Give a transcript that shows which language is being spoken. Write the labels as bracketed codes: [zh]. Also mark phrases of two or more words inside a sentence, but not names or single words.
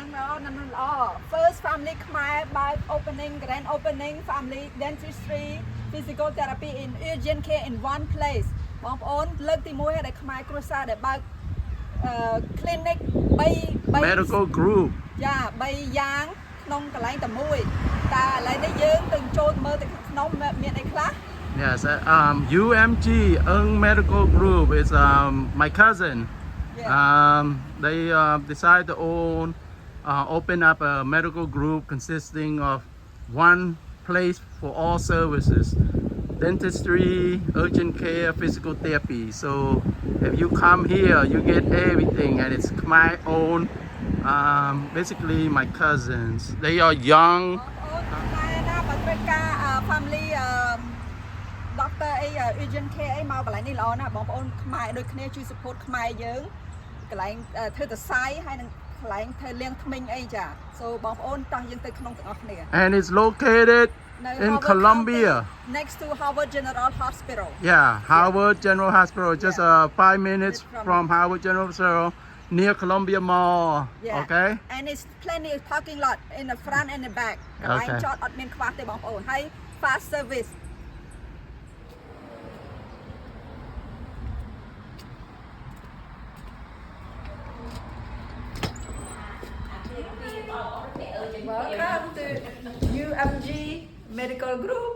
[en] First family Khmer by opening, grand opening, family dentistry, physical therapy in urgent care in one place. [km] បងប្អូនលើកទី1ហើយដែលខ្មែរគ្រួសារដែលបើក clinic 3 [en] medical group [km] យ៉ា3យ៉ាងក្នុងកន្លែងតែមួយតែឥឡូវនេះយើងទៅចូលមើលទៅក្នុងមានអីខ្លះ [en] Yes, UMG Medical Group is my cousin. They decided to open up a medical group consisting of one place for all services: dentistry, urgent care, physical therapy. So if you come here, you get everything, and it's my own. Basically, my cousins. They are young. Family doctor [km] អី [en] urgent care [km] អីមកកន្លែងនេះល្អណាស់បងប្អូនខ្មែរដូចគ្នាជួយ support ខ្មែរយើងកន្លែងធ្វើទៅសាយហើយនឹងកន្លែងធ្វើលាងធ្មេញអីចា so បងប្អូនតោះយើងទៅក្នុងទាំងអស់គ្នា [en] And it's located in Colombia next to Harvard General Hospital. Yeah, Harvard General Hospital, just 5 minutes from Harvard General Hospital, near Columbia Mall. Okay, and it's plenty of parking lot in the front and the back [km] កន្លែងចតអត់មានខ្វះទេបងប្អូនហើយ [en] fast service. Welcome to UMG Medical Group.